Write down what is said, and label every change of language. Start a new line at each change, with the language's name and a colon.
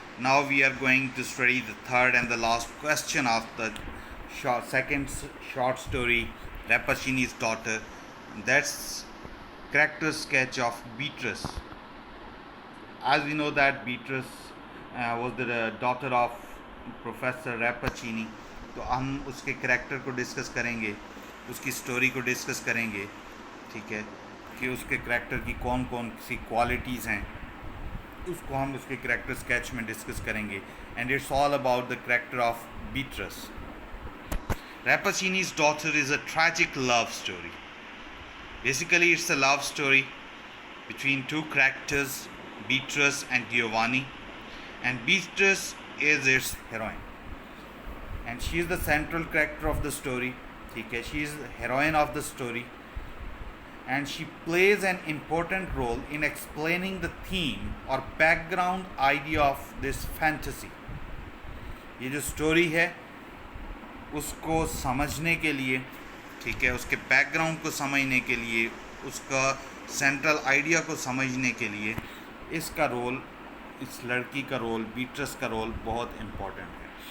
English: Now we are going to study the third and the last question of the second short story, Rappaccini's Daughter. That's character sketch of Beatrice. As we know that Beatrice was the daughter of Professor Rappaccini.
Hindi: तो हम उसके character को discuss करेंगे, उसकी story को discuss करेंगे, ठीक है, कि उसके करेक्टर की कौन कौन सी क्वालिटीज़ हैं, उसको हम उसके करेक्टर स्केच में डिस्कस करेंगे.
English: And it's all about the character of Beatrice. Rappaccini's Daughter is a tragic love story. Basically, it's a love story between two characters, Beatrice and Giovanni, and Beatrice is its heroine. And she is the central character of the story. ठीक है, she is the heroine of the story. And she plays an important role in explaining the theme or background idea of this fantasy.
Hindi: ये जो story है उसको समझने के लिए, ठीक है, उसके बैकग्राउंड को समझने के लिए, उसका सेंट्रल आइडिया को समझने के लिए इसका रोल, इस लड़की का रोल, बीट्रस का रोल बहुत इम्पोर्टेंट है.